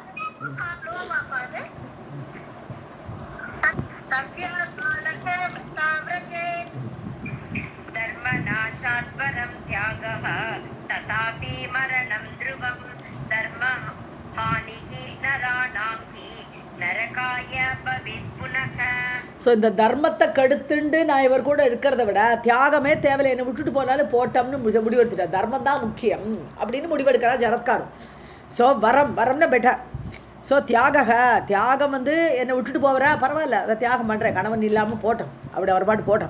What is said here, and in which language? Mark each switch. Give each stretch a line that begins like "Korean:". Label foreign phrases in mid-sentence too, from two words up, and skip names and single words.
Sanskrit: धर्मनाशाद्वरं त्यागः तथापि मरणं ध्रुवं धर्महानिः नराणां हि नरकाय भवेत् पुनः.
Tamil: ஸோ இந்த தர்மத்தை கடுத்துண்டு நான் இவர் கூட இருக்கிறத விட தியாகமே தேவையில்லை, என்னை விட்டுட்டு போனாலும் போட்டோம்னு முடிவெடுத்துட்டேன், தர்மம் தான் முக்கியம் அப்படின்னு முடிவெடுக்கிறா ஜரத்காரு. ஸோ வரம்னா பெட்டர். ஸோ தியாகம் என்னை விட்டுட்டு போகிறா பரவாயில்ல, அதை தியாகம் பண்ணுறேன், கணவன் இல்லாமல் போட்டோம், அப்படி அவர் பாட்டு போட்டோம்.